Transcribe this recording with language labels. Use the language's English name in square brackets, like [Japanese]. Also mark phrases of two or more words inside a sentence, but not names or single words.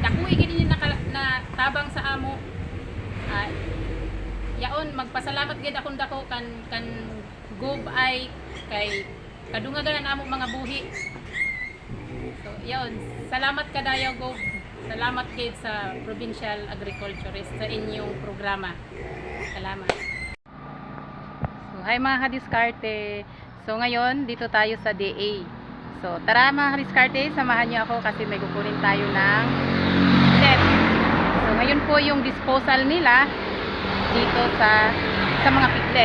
[Hiligaynon] Dako igid na tabang sa amo. Yaon magpasalamat gid akong dako kan gob ay kay kadungagan na amo mga buhi. So, yun. Salamat kadayo, Gob. Salamat kid sa Provincial Agriculturist sa inyong programa. Salamat. [Filipino] So, hi mga kadiskarte. So, ngayon, dito tayo sa DA. So, tara mga kadiskarte, samahan niyo ako kasi may kukunin tayo ng set. So, ngayon po yung disposal nila dito sa mga piglet.